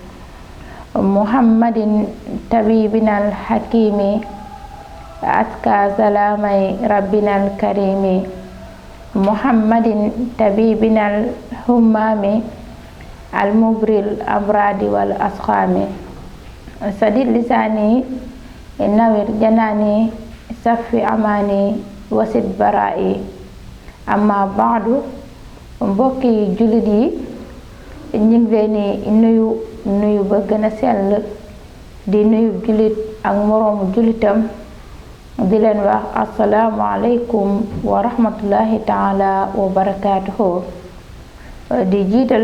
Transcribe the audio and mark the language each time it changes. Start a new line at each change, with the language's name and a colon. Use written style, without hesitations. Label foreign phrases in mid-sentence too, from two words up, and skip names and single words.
Arabic: محمد طبيبنا الحكيم أزكى سلام ربنا الكريم محمد طبيبنا الهمام المبري الأمراض والأسقام سدد لساني نوّر جناني صفي أماني وسد برائي أما بعد
Wolof: mbokki jullit yi ñu ngi leen di nuyu ba gën a sell di nuyu jullit ak moroomu jullitam di leen wax
Arabic: السلام عليكم ورحمة الله تعالى وبركاته
Wolof: di jiital